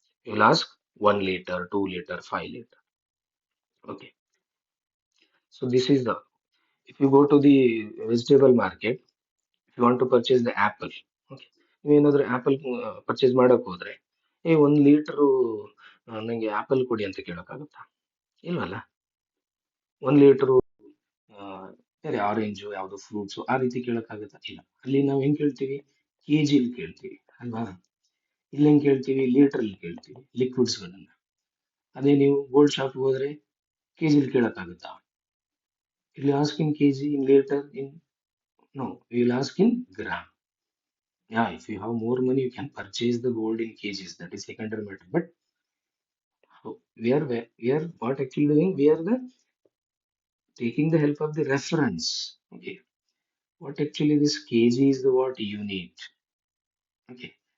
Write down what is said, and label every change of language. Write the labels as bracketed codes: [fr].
[en] You will ask 1 liter, 2 liter, 5 liter. Okay. So this is the, if you go to the vegetable market, if you want to purchase the apple, okay, [kn] ನೀವೇನಾದ್ರೂ apple purchase ಮಾಡಕ್ ಹೋದ್ರೆ 1 litre ನಂಗೆ apple ಕೊಡಿ ಅಂತ ಕೇಳಕ್ಕಾಗುತ್ತಾ? ಇಲ್ವಲ್ಲ. 1 litre ಬೇರೆ orange ಯಾವ್ದು fruits ಆ ರೀತಿ ಕೇಳಕ್ಕಾಗುತ್ತಾ? ಇಲ್ಲ. ಅಲ್ಲಿ ನಾವ್ ಹೆಂಗ್ ಕೇಳ್ತೀವಿ? ಕೆಜಿಲಿ ಕೇಳ್ತೀವಿ ಅಲ್ವಾ? ಇಲ್ಲಿ ಹೆಂಗ್ ಕೇಳ್ತೀವಿ? ಲೀಟರ್ ಅಲ್ಲಿ ಕೇಳ್ತೀವಿ ಲಿಕ್ವಿಡ್ಸ್ ಗಳನ್ನ. ಅದೇ ನೀವು ಗೋಲ್ಡ್ ಶಾಪ್ ಹೋದ್ರೆ ಕೆಜಿಲಿ ಕೇಳಕ್ಕಾಗುತ್ತಾ? [en] ಇಲ್ಲಿ ask in kg, in litre, in no, will ask in gram. Yeah, if you have more money, you can purchase the gold in kgs. That is secondary matter. But we are what actually doing? We are the taking the help of the reference. Okay. What actually this kg is the what unit. Okay.